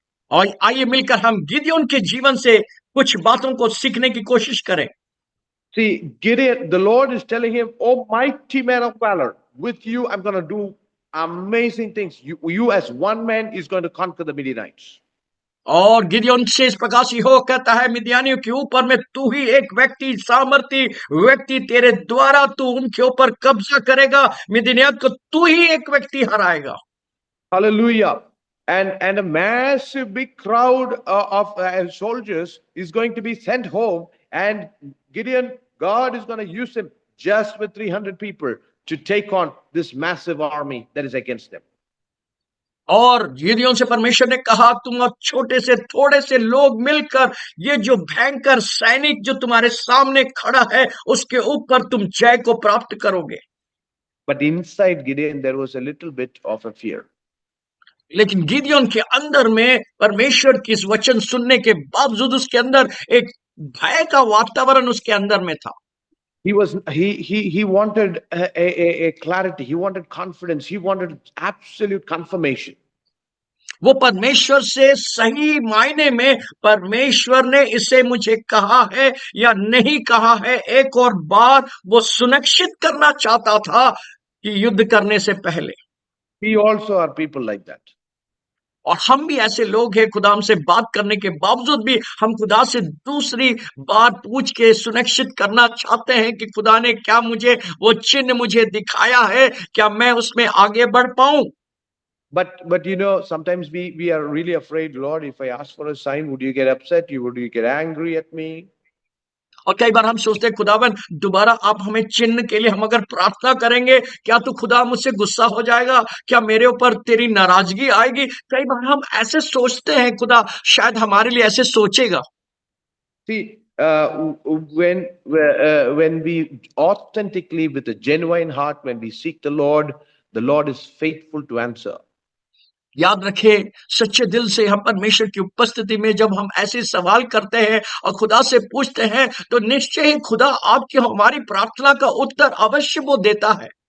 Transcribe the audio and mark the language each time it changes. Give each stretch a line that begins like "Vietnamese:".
Hindi: और आइए मिलकर हम गिदयोन के जीवन से कुछ बातों को सीखने की कोशिश करें।
English: See, Gideon, the Lord is telling him, "Oh, mighty man of valor, with you I'm going to do amazing things. You as one man is going to conquer the Midianites."
Hindi: और गिदयोन से इस प्रकार से हो कहता है, मिद्यानियों के ऊपर में तू ही एक व्यक्ति, सामर्थी व्यक्ति, तेरे द्वारा तू उनके ऊपर कब्जा करेगा, मिद्यानियों को तू ही एक व्यक्ति हराएगा।
English: Hallelujah. And a massive big crowd of soldiers is going to be sent home, and Gideon, God is going to use him just with 300 people to take on this massive army that is against them.
Hindi: और गिदयोन से परमेश्वर ने कहा, तुम अब छोटे से थोड़े से लोग मिलकर ये जो भयंकर सैनिक जो तुम्हारे सामने खड़ा है उसके ऊपर तुम जय को प्राप्त करोगे।
English: But inside Gideon there was a little bit of a fear.
Hindi: लेकिन गिदयोन के अंदर में परमेश्वर की इस वचन सुनने के बावजूद उसके अंदर एक भय का वातावरण उसके अंदर में था।
English: He wanted a clarity, he wanted confidence, he wanted absolute confirmation.
Hindi: वो परमेश्वर से सही मायने में परमेश्वर ने इसे मुझे कहा है या नहीं कहा है, एक और बार वो सुनिश्चित करना चाहता था कि युद्ध करने से पहले।
English: We also are people like that.
Hindi: और हम भी ऐसे लोग हैं, खुदा हमसे बात करने के बावजूद भी हम खुदा से दूसरी बार पूछ के सुनिश्चित करना चाहते हैं कि खुदा ने क्या मुझे वो चिन्ह मुझे दिखाया है, क्या मैं उसमें आगे बढ़ पाऊं।
English: But sometimes we are really afraid. Lord, if I ask for a sign, would you get upset? Would you get angry at me?
Hindi: और कई बार हम सोचते हैं, खुदावन दोबारा आप हमें चिन्ह के लिए हम अगर प्रार्थना करेंगे, क्या तू खुदा मुझसे गुस्सा हो जाएगा, क्या मेरे ऊपर तेरी नाराजगी आएगी। कई बार हम ऐसे सोचते हैं, खुदा शायद हमारे लिए ऐसे सोचेगा।
English: See, when we authentically, with a genuine heart, when we seek the Lord is faithful to answer.
Hindi: याद रखें, सच्चे दिल से हम परमेश्वर की उपस्थिति में जब हम ऐसे सवाल करते हैं और खुदा से पूछते हैं, तो निश्चय ही खुदा आपकी हमारी प्रार्थना का उत्तर अवश्य वो देता है।